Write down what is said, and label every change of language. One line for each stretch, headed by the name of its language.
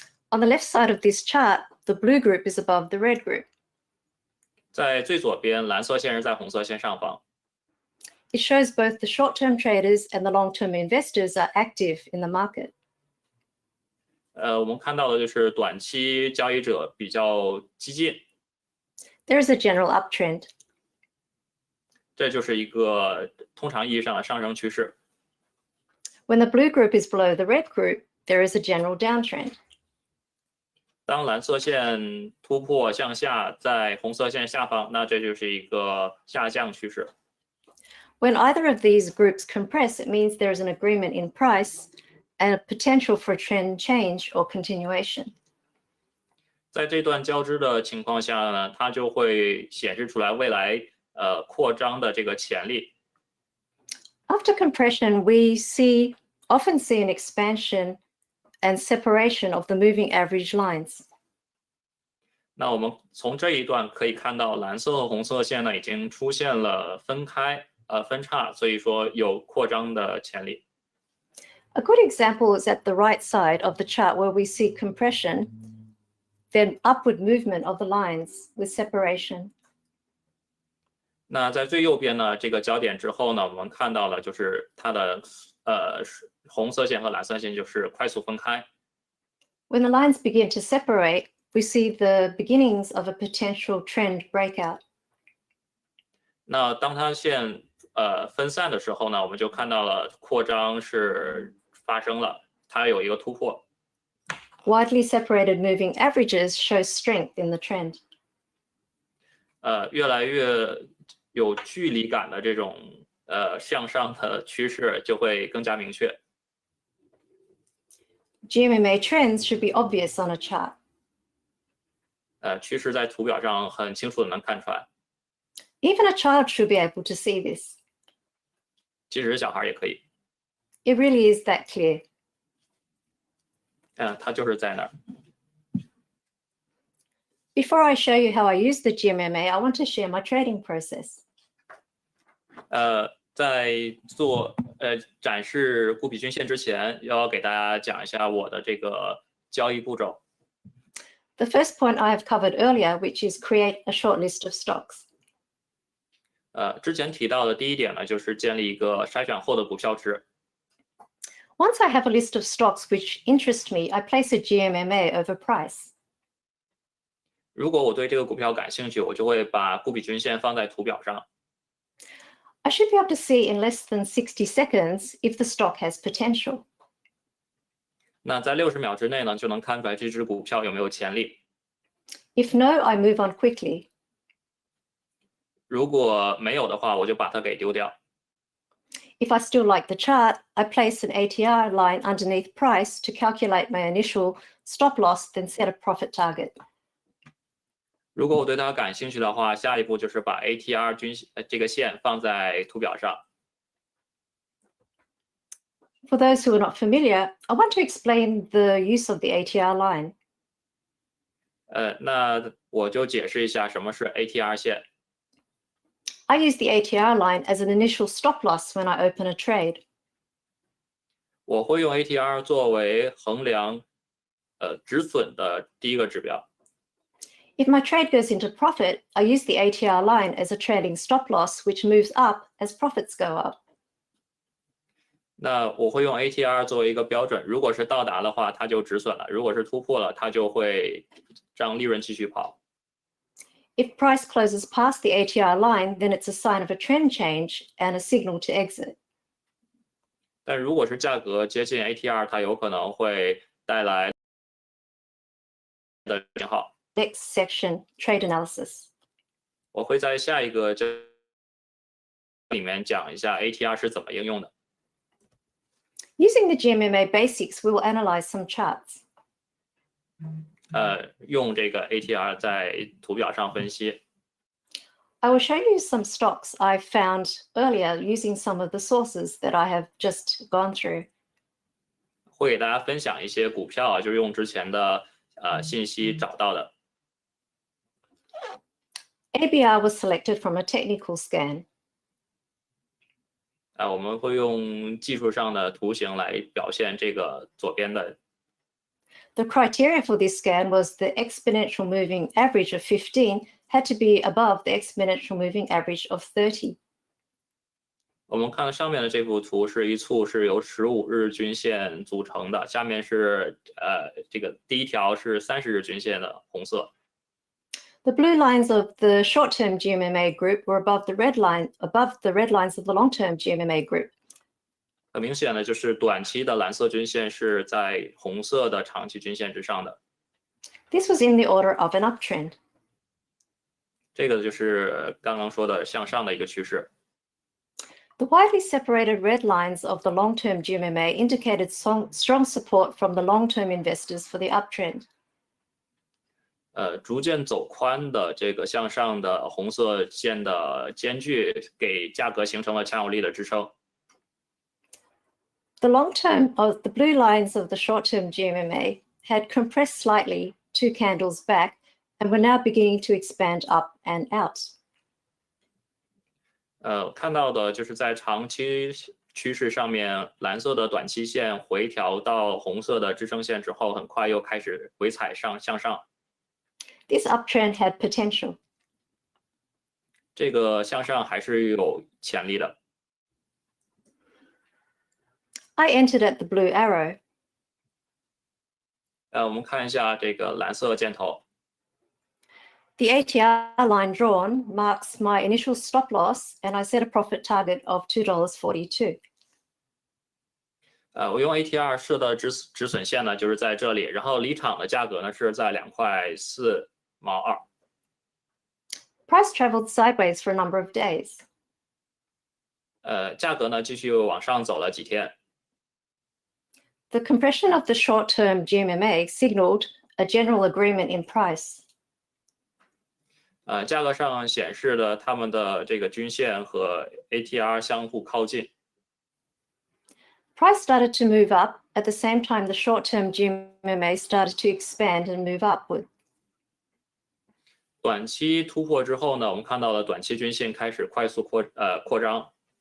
English: On the left side of this chart, the blue group is above the red group.
Chinese: 在最左边，蓝色线是在红色线上方。
English: It shows both the short-term traders and the long-term investors are active in the market.
Chinese: 我们看到的就是短期交易者比较激进。
English: There is a general uptrend.
Chinese: 这就是一个通常意义上的上升趋势。
English: When the blue group is below the red group, there is a general downtrend.
Chinese: 当蓝色线突破向下，在红色线下方，那这就是一个下降趋势。
English: When either of these groups compress, it means there is an agreement in price and a potential for a trend change or continuation.
Chinese: 在这段交织的情况下呢，它就会显示出来未来扩张的这个潜力。
English: After compression, we often see an expansion and separation of the moving average lines.
Chinese: 那我们从这一段可以看到，蓝色和红色线呢已经出现了分叉，所以说有扩张的潜力。
English: A good example is at the right side of the chart where we see compression, then upward movement of the lines with separation.
Chinese: 那在最右边呢，这个焦点之后呢，我们看到了就是它的红色线和蓝色线就是快速分开。
English: When the lines begin to separate, we see the beginnings of a potential trend breakout.
Chinese: 那当它线分散的时候呢，我们就看到了扩张是发生了，它有一个突破。
English: Widely separated moving averages show strength in the trend.
Chinese: 越来越有距离感的这种向上的趋势就会更加明确。
English: GMMA trends should be obvious on a chart.
Chinese: 趋势在图表上很清楚的能看出来，
English: Even a child should be able to see this.
Chinese: 即使是小孩也可以。
English: It really is that clear.
Chinese: 它就是在那儿。
English: Before I show you how I use the GMMA, I want to share my trading process.
Chinese: 在展示固比均线之前，要给大家讲一下我的这个交易步骤。
English: The first point I have covered earlier, which is create a short list of stocks.
Chinese: 之前提到的第一点呢，就是建立一个筛选后的股票池。
English: Once I have a list of stocks which interest me, I place a GMMA over price.
Chinese: 如果我对这个股票感兴趣，我就会把固比均线放在图表上。
English: I should be able to see in less than 60 seconds if the stock has potential.
Chinese: 那在60秒之内呢，就能看出来这只股票有没有潜力。
English: If no, I move on quickly.
Chinese: 如果没有的话，我就把它给丢掉。
English: If I still like the chart, I place an ATR line underneath price to calculate my initial stop loss, then set a profit target.
Chinese: 如果我对它感兴趣的话，下一步就是把 ATR 这个线放在图表上。
English: For those who are not familiar, I want to explain the use of the ATR line.
Chinese: 那我就解释一下什么是 ATR 线。
English: I use the ATR line as an initial stop loss when I open a trade.
Chinese: 我会用 ATR 作为衡量止损的第一个指标。
English: If my trade goes into profit, I use the ATR line as a trailing stop loss, which moves up as profits go up.
Chinese: 那我会用 ATR 作为一个标准，如果是到达的话，它就止损了；如果是突破了，它就会让利润继续跑。
English: If price closes past the ATR line, then it's a sign of a trend change and a signal to exit.
Chinese: 但如果是价格接近 ATR， 它有可能会带来的信号。
English: Next section, trade analysis.
Chinese: 我会在下一个这里面讲一下 ATR 是怎么应用的。
English: Using the GMMA basics, we will analyze some charts.
Chinese: 用这个 ATR 在图表上分析。
English: I will show you some stocks I found earlier using some of the sources that I have just gone through.
Chinese: 会给大家分享一些股票啊，就是用之前的信息找到的。
English: ABR was selected from a technical scan.
Chinese: 我们会用技术上的图形来表现这个左边的。
English: The criteria for this scan was the exponential moving average of 15 had to be above the exponential moving average of 30.
Chinese: 我们看上面的这幅图是一簇是由15日均线组成的，下面是这个第一条是30日均线的红色。
English: The blue lines of the short-term GMMA group were above the red lines of the long-term GMMA group.
Chinese: 很明显的就是短期的蓝色均线是在红色的长期均线之上的。
English: This was in the order of an uptrend.
Chinese: 这个就是刚刚说的向上的一个趋势。
English: The widely separated red lines of the long-term GMMA indicated strong support from the long-term investors for the uptrend.
Chinese: 逐渐走宽的这个向上的红色线的间距，给价格形成了强有力的支撑。
English: The long-term of the blue lines of the short-term GMMA had compressed slightly 2 candles back and were now beginning to expand up and out.
Chinese: 看到的就是在长期趋势上面，蓝色的短期线回调到红色的支撑线之后，很快又开始回踩向上。
English: This uptrend had potential.
Chinese: 这个向上还是有潜力的。
English: I entered at the blue arrow.
Chinese: 我们看一下这个蓝色箭头。
English: The ATR line drawn marks my initial stop loss, and I set a profit target of $2.42.
Chinese: 我用 ATR 设的止损线呢，就是在这里，然后离场的价格呢是在2.4毛2。
English: Price traveled sideways for a number of days.
Chinese: 价格呢继续往上走了几天。
English: The compression of the short-term GMMA signaled a general agreement in price.
Chinese: 价格上显示的它们的这个均线和 ATR 相互靠近。
English: Price started to move up at the same time the short-term GMMA started to expand and move upward.
Chinese: 短期突破之后呢，我们看到了短期均线开始快速扩张。